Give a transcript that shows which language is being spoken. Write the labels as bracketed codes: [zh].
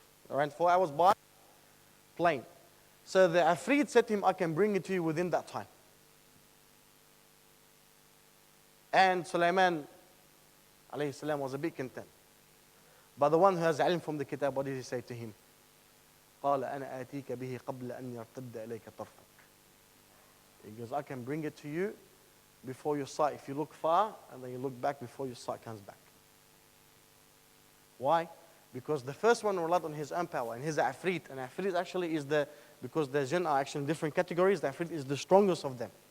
[en] Around 4 hours by plane. So the Afreed said to him, I can bring it to you within that time. And Sulaiman alayhi salam was a bit content. But the one who has ilm from the kitab, what did he say to him? [ar] قال أنا آتيك به قبل أن يرتد إليك طرفك. [en] He goes, I can bring it to you before your sight. If you look far and then you look back before your sight comes back. Why? Because the first one relied on his own power and his Afreed. And Afreed actually is because the Jinn are actually in different categories, the Afreed is the strongest of them.